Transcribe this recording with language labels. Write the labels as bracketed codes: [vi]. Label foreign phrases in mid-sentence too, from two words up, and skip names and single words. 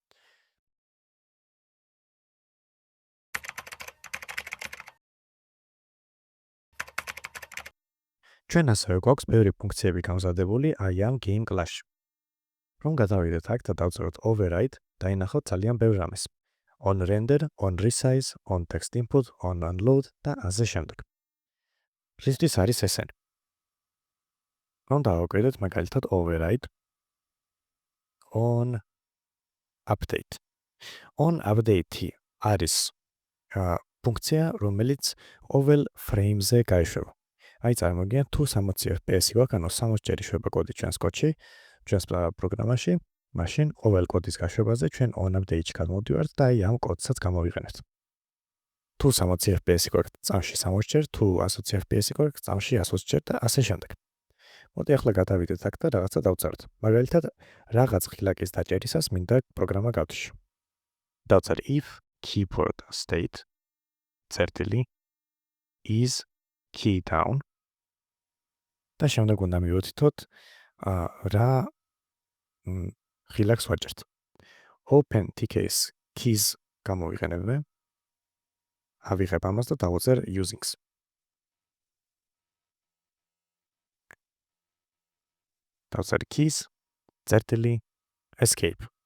[ka] ჩვენ ასევე გვაქვს ბევრი ფუნქციები გამზადებული აი ამ [en] game class- [ka] ში. რომ გადავიდეთ აქ და დავწეროთ override, დაინახოთ ძალიან ბევრ რამეს. [en] On render, on resize, on text input, on unload [ka] და ასე შემდეგ. რისთვის არის ესენი? რომ დავაკვირდეთ მაგალითად [en] override, on update. On update [ka] არის ფუნქცია, რომელიც [en] oval frame- [ka] ზე გაიშვება. აი წარმოგიდგენთ, თუ 60 FPS-ი გვაქვს, ანუ 60 ჯერ იშვება კოდი ჩვენს კოდში, ჩვენს პროგრამაში, მაშინ ყოველ კოდის გაშვებაზე ჩვენ [en] on update- [ka] ში გადმოვდივართ და აი ამ კოდსაც გამოვიყენებთ. თუ 60 FPS-ი გვაქვს, წამში 60 ჯერ, თუ 120 FPS-ი გვაქვს, წამში 120 ჯერ და ასე შემდეგ. მოდი ახლა გადავიდეთ აქ და რაღაცა დავწეროთ. მაგალითად, რაღაც ღილაკის დაჭერისას მინდა პროგრამა გავთიშო. დავწერ [en] if keyboard state [ka] წერტილი [en] is key down [ka] და შემდეგ უნდა მივუთითოთ რა ღილაკს ვაჭერთ. [en] Open TKS keys გამოვიყენებთ. [ka] ავიღებ ამას და დავუწერ usings. დავწერ keys წერტილი escape.